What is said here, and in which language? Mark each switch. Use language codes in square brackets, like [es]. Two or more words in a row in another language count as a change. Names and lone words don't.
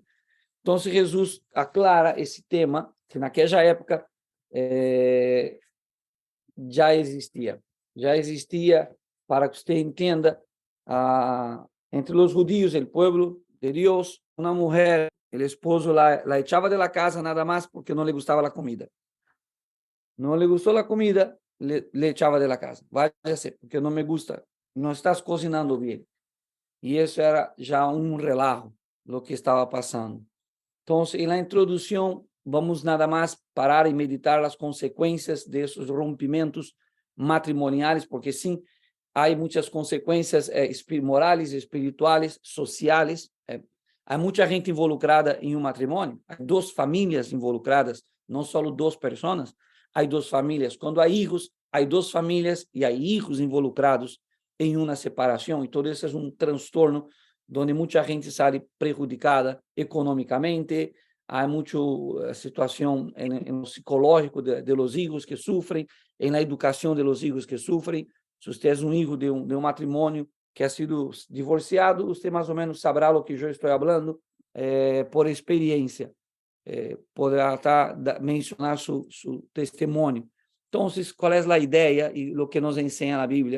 [pt] Então, Jesus aclara esse tema, que naquela época já existia, para que você entenda, entre os judíos, o povo de Deus, uma mulher, o esposo [es] la echava de la casa [pt] nada mais porque não lhe gostava a comida. Não lhe gostou a comida, [es] le echava de la casa. [pt] Váyase, porque não [es] me gusta, [pt] não estás cozinhando bem. E isso era já um relajo, o que estava passando. Então, na introdução, vamos nada mais parar e meditar as consequências desses rompimentos matrimoniais, porque sim, há muitas consequências morais, espirituais, sociais. Há muita gente involucrada em um matrimônio, há duas famílias involucradas, não só duas pessoas, há duas famílias. Quando há filhos, há duas famílias e há filhos involucrados em uma separação, e todo isso é um transtorno onde muita gente sai prejudicada economicamente. Há muita situação no psicológico [es] de los hijos [pt] que sofrem, na educação [es] de los hijos [pt] que sofrem. Se você é um filho de um matrimônio que [es] ha sido [pt] divorciado, você mais ou menos saberá o que eu estou falando por experiência. Poderá mencionar seu testemunho. Então, qual é a ideia e o que nos ensina a Bíblia?